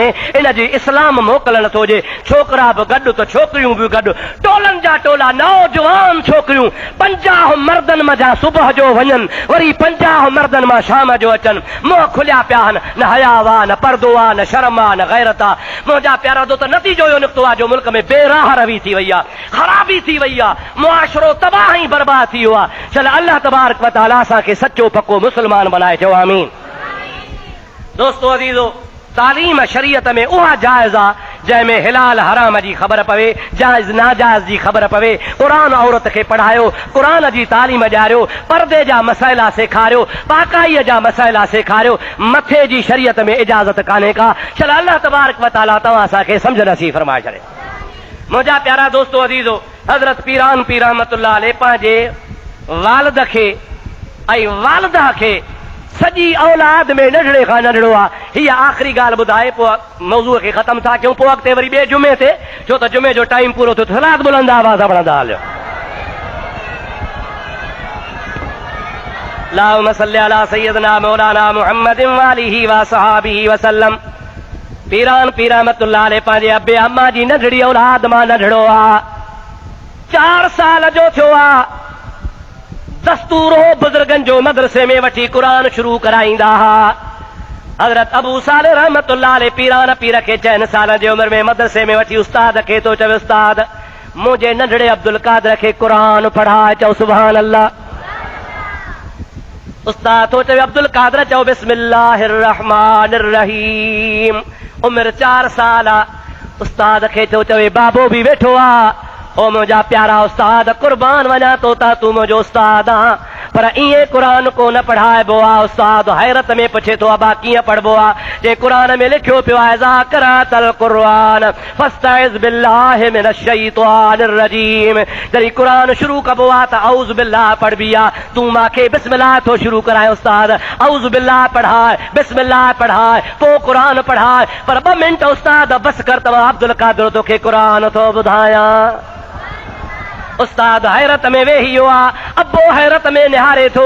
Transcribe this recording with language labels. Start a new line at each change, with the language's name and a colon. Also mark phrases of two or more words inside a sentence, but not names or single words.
Sindhi: इन जी इस्लाम मोकल नथो हुजे। छोकिरा बि गॾु त छोकिरियूं बि गॾु, टोलनि जा टोला नौजवान छोकिरियूं 50 मर्दनि मंझां सुबुह जो वञनि, वरी 50 मर्दनि मां शाम जो अचनि, मुंहं खुलिया पिया आहिनि, न हया आहे, न पर्दो आहे, न शर्म आहे, न गैरत आहे। मुंहिंजा प्यारा दोस्त, नतीजो इहो निकितो आहे जो मुल्क में बेराह रवी थी वई आहे, ख़राबी थी वई आहे, मुआशरो तबाह बर्बाद थी हुआ। चल
Arabic: الله تبارك وتعالى
Sindhi: असांखे सच्चो पक्को मुस्लमान बनाए, चओ आमीन। दोस्तो अज़ीज़ो, तालीम शरीयत में उहा जाइज़ आहे जंहिंमें हिलाल हराम जी ख़बर पवे, जाइज़ नाजाइज़ जी ख़बर पवे। क़ुरान औरत खे पढ़ायो, क़ुरान जी तालीम ॾियारियो, पर्दे जा मसइला सेखारियो, पाकाईअ जा मसइला सेखारियो। मथे जी शरीयत में इजाज़त कान्हे का। चल
Arabic: الله تبارك وتعالى
Sindhi: तव्हां असांखे सम्झ नसीब फरमाए छॾे। मुंहिंजा प्यारा दोस्तो अज़ीज़ो, हज़रत पीरान पीर
Arabic: رحمة الله عليه
Sindhi: पंहिंजे वालिद खे ऐं वालिदा खे सॼी औलाद में नंढड़े खां नंढड़ो आहे। हीअ आख़िरी ॻाल्हि ॿुधाए पोइ मौज़ूअ खे ख़तमु था कयूं, पोइ अॻिते वरी ॿिए जुमे ते, छो त जुमे जो टाइम पूरो थियो। सलात बुलंद आवाज़ पढ़ंदा हलियो।
Arabic: اللهم صل على سيدنا مولانا محمد وآله وأصحابه وسلم.
Sindhi: पीरान पीर
Arabic: رحمة الله عليه
Sindhi: पंहिंजे अबे अम्मा जी नंढड़ी औलाद मां नंढड़ो आहे, 4 साल जो थियो आहे। दस्तूर हो बुजुर्गनि जो मदरसे में वठी क़ुरान शुरू कराईंदा हुआ। हज़रत अबू सालिह
Arabic: رحمة الله عليه
Sindhi: पीरान पीर खे 4 साल जी उमिरि में मदरसे में वठी उस्ताद खे तो चवे, उस्ताद मुंहिंजे नंढड़े अब्दुल कादिर खे क़ुरान पढ़ाए। चओ
Arabic: سبحان الله.
Sindhi: उस्ताद तो चवे अब्दुल कादिर, चओ
Arabic: بسم الله الرحمن الرحيم.
Sindhi: उमिरि 4 साल आहे। उस्ताद खे तो चवे बाबो बि वेठो आहे। ओ मुंहिंजा प्यारा उस्ताद, कुर्बान वञा तो ता, तूं मुंहिंजो उस्ताद आ, पर ईअं क़ुरान को न पढ़ाइबो आहे। उस्ताद हैरत में पुछे थो, अबा कीअं पढ़बो आहे? जे क़ुरान में लिखियो पियो आहे,
Arabic: إذا قرأت القرآن فاستعذ بالله من الشيطان الرجيم.
Sindhi: जॾहिं क़ुरान शुरू कबो आहे त
Arabic: أعوذ بالله
Sindhi: पढ़बी आहे। तूं मूंखे बिस्मिल्लाह थो शुरू कराए उस्ताद,
Arabic: أعوذ بالله
Sindhi: पढ़ाए, बिस्मिल्लाह पढ़ाए, पोइ क़ुरान पढ़ाए। पर 2 मिंट उस्ताद बस कर, तव्हां अब्दुल कादिर तोखे क़ुरान थो ॿुधायां। उस्ताद हैरत में वेही वियो आहे, अबो हैरत में निहारे थो।